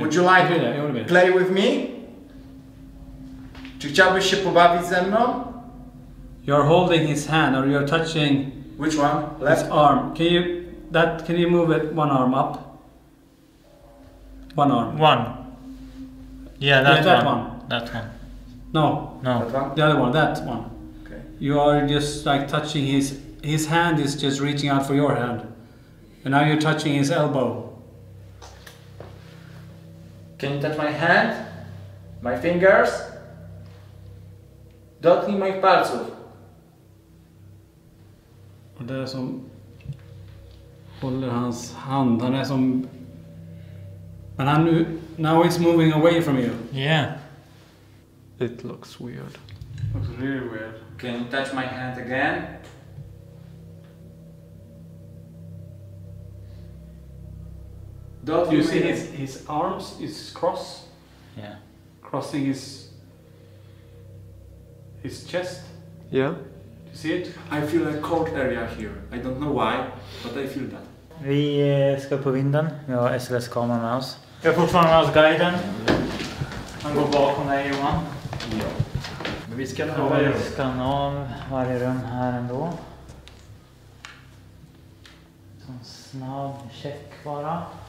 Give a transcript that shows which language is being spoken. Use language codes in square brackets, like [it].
[en] Would you like to play with me? [pl] Czy chciałbyś się pobawić ze mną? [en] You're holding his hand or you're touching Which one? his Left? arm. Can you move it one arm up? One arm. One. Yeah, that that one. one. That one. No. No. That one? The other one, that one. Okay. You are just like touching his hand is just reaching out for your hand. And now you're touching his elbow. Can you touch my hand? My fingers? [pl] Dotknij moich palców. [sv] Och det är som håller hans hand. Han är som... Men han nu... [en] Now it's moving away from you. Yeah. It looks weird. Looks really weird. Can you touch my hand again? Do you see his arms is cross? Yeah. Crossing his chest? Yeah? Do you see it? I feel a cold area here. I don't know why, but I feel that. [sv] Vi ska på vinden. Vi har SLS-kameran med oss. Vi har fortfarande med oss guiden. Han går bakom dig, Johan. Ja. Men vi ska Ja, vi skannar av varje rum här ändå. Så snabb check bara.